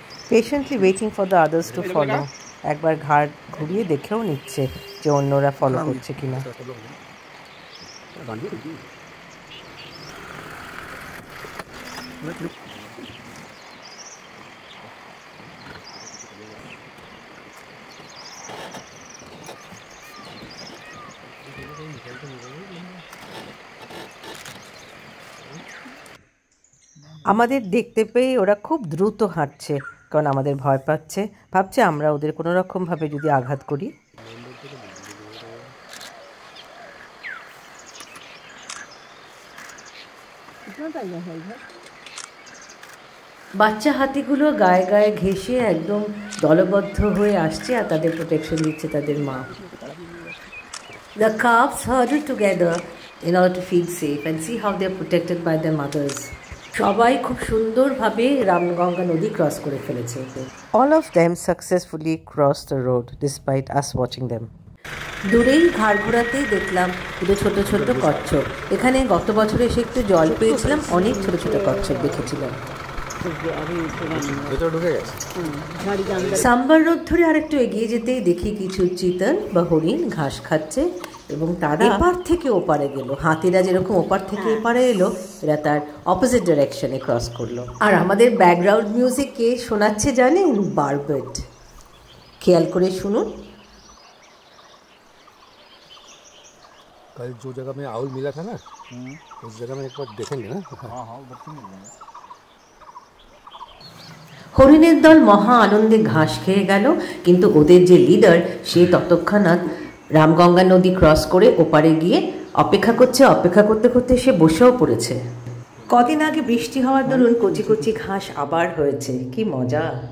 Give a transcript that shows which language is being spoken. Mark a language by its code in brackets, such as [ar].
[en] Patiently waiting for the others to follow. [bn] একবার ঘাট ঘুরিয়ে দেখেও নিচ্ছে যে অন্যরা ফলো করছে কিনা। আমাদের দেখতে পেয়ে ওরা খুব দ্রুত হাঁটছে, কারণ আমাদের ভয় পাচ্ছে, ভাবছে আমরা ওদের কোনো রকমভাবে যদি আঘাত করি। বাচ্চা হাতিগুলো গায়ে গায়ে ঘেঁষে একদম দলবদ্ধ হয়ে আসছে, আর তাদের প্রোটেকশন দিচ্ছে তাদের মা। [en] The calves huddle together in order to feel safe and see how they are protected by their mothers. [bn] সবাই খুব সুন্দরভাবে রামগঙ্গা নদী ক্রস করে ফেলেছে। [en] All of them successfully crossed the road despite us watching them. [bn] দূরেই ঘাড় ঘোরাতেই দেখলাম দুটো ছোট ছোট কচ্ছপ। এখানে গত বছর এসে একটু জল পেয়েছিলাম, অনেক ছোট ছোট কচ্ছপ দেখেছিলাম। সাম্বার রোড ধরে আরেকটু এগিয়ে যেতেই দেখি কিছু চিতল বা হরিণ ঘাস খাচ্ছে, এবং তারা এপার থেকে ওপারে গেল। হাতিরা যেরকম ওপার থেকে এপারে এলো, এরা তার অপোজিট ডাইরেকশনে ক্রস করলো। আর আমাদের ব্যাকগ্রাউন্ড মিউজিক কে শোনাচ্ছে জানেন? বারবার্ড। খেয়াল করে শুনুন। [hi] कल जो जगह में आउल मिला था ना, उस जगह में एक बार देखेंगे ना। हाँ हाँ उधर से मिल जाएगा। [bn] হরিণের দল মহা আনন্দে ঘাস খেয়ে গেল, কিন্তু ওদের যে লিডার সে ততক্ষণাৎ রামগঙ্গা নদী ক্রস করে ওপারে গিয়ে অপেক্ষা করছে। অপেক্ষা করতে করতে সে বসেও পড়েছে। কদিন আগে বৃষ্টি হওয়ার দরুন কচি কচি ঘাস আবার হয়েছে, কি মজা।